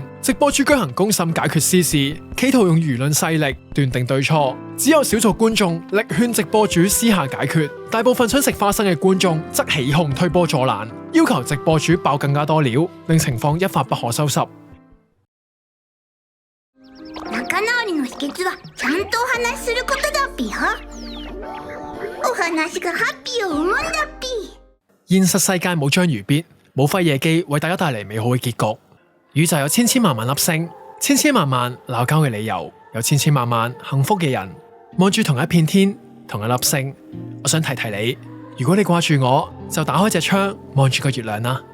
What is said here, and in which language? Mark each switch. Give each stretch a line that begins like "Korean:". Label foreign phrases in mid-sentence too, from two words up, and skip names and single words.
Cantonese: 直播主舉行公審解決私事，企圖用輿論勢力斷定對錯，只有少數觀眾力勸直播主私下解決，大部分想食花生嘅觀眾則起哄推波助瀾，要求直播主爆更加多料，令情況一發不可收拾。
Japanese: 仲直りの秘訣はちゃんとお話しすることだっぴよ。お話がハッピーを生むんだっぴ。
Cantonese: 現實世界冇章魚必，冇輝夜姬為大家帶嚟美好嘅結局。宇宙有千千萬萬粒星，千千萬萬鬧交嘅理由，有千千萬萬幸福嘅人。望住同一片天，同一粒星，我想提提你，如果你掛住我，就打開隻窗望住個月亮啦。